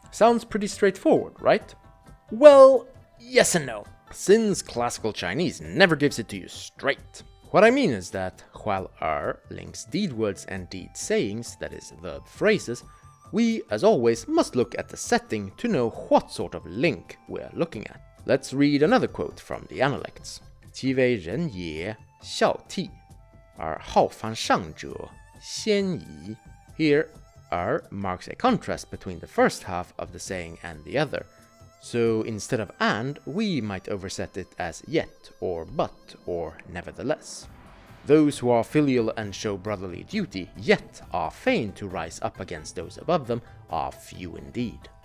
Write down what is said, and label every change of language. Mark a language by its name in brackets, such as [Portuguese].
[English] Sounds pretty straightforward, right? Well, yes and no, since classical Chinese never gives it to you straight. What I mean is that, while links deed words and deed sayings, that is, verb phrases, we, as always, must look at the setting to know what sort of link we're looking at. Let's read another quote from the Analects. [Chinese] 其为人也孝悌 而好犯上者先矣. [English] Here, marks a contrast between the first half of the saying and the other. So instead of and, we might overset it as yet, or but, or nevertheless. Those who are filial and show brotherly duty, yet are fain to rise up against those above them, are few indeed.